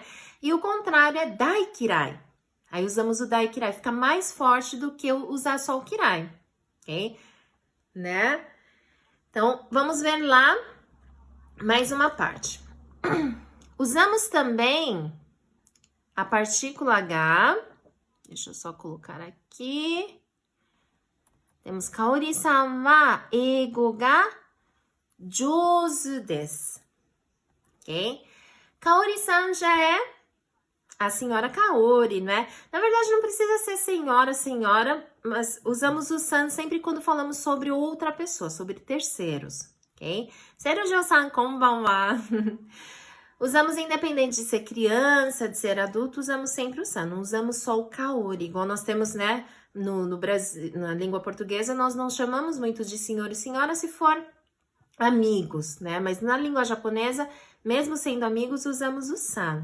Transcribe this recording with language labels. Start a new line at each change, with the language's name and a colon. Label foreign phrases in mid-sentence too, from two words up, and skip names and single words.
Portuguese: E o contrário é daikirai. Aí usamos o daikirai, fica mais forte do que eu usar só o kirai, ok? Né? Então, vamos ver lá mais uma parte. Usamos também a partícula H. Deixa eu só colocar aqui.
Japanese: Temos カオリさんは英語が上手です.
Portuguese: Ok? Kaori-san já é a senhora Kaori, né? Na verdade, não precisa ser senhora, mas usamos o san sempre quando falamos sobre outra pessoa, sobre terceiros, ok?
Japanese: Serujo-san, konbanwa.
Portuguese: Usamos independente de ser criança, de ser adulto, usamos sempre o san, não usamos só o Kaori, igual nós temos, né, no Brasil, na língua portuguesa, nós não chamamos muito de senhor e senhora se for amigos, né? Mas na língua japonesa, mesmo sendo amigos, usamos o san.